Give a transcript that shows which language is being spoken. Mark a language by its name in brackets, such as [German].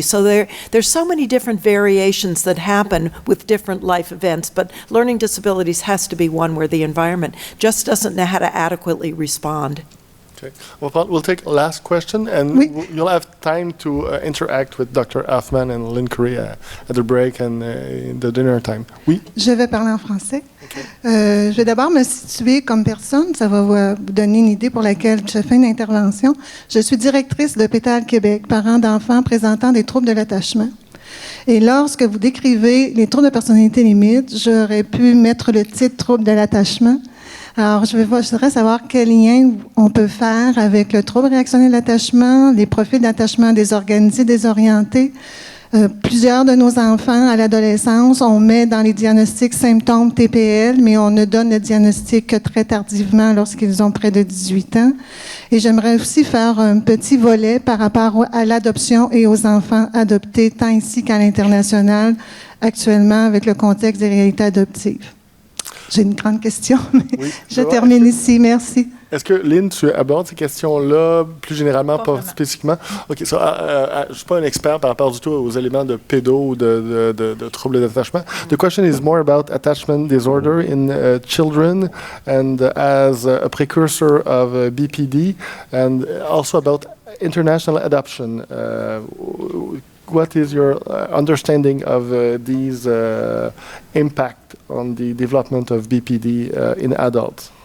[English] So there's so many different variations that happen with different life events. But learning disabilities has to be one where the environment just doesn't know how to adequately respond. Okay. We'll take a last question, and you'll have time to interact with Dr. Hoffman and Lynn Curry at the break and in the dinner time. [French] Oui? Je vais parler en français. Okay. Je vais d'abord me situer comme personne. Ça va vous donner une idée pour laquelle je fais une intervention. Je suis directrice de l'Hôpital Québec, parent d'enfants présentant des troubles de l'attachement. Et lorsque vous décrivez les troubles de personnalité limite, j'aurais pu mettre le titre « trouble de l'attachement ». Alors, je voudrais savoir quel lien on peut faire avec le trouble réactionnel de l'attachement, les profils d'attachement désorganisés, désorientés. Plusieurs de nos enfants, à l'adolescence, on met dans les diagnostics symptômes TPL, mais on ne donne le diagnostic que très tardivement lorsqu'ils ont près de 18 ans. Et j'aimerais aussi faire un petit volet par rapport à l'adoption et aux enfants adoptés, tant ici qu'à l'international, actuellement, avec le contexte des réalités adoptives. j'ai une grande question, mais Oui. je termine ici. Merci. Est-ce que, Lynn, tu abordes ces questions-là plus généralement, Pas pas vraiment. spécifiquement? OK, je ne suis pas un expert par rapport du tout aux éléments de pédo ou de troubles d'attachement. [English] The question is more about attachment disorder in children and as a precursor of BPD, and also about international adoption. What is your understanding of these impact on the development of BPD in adults?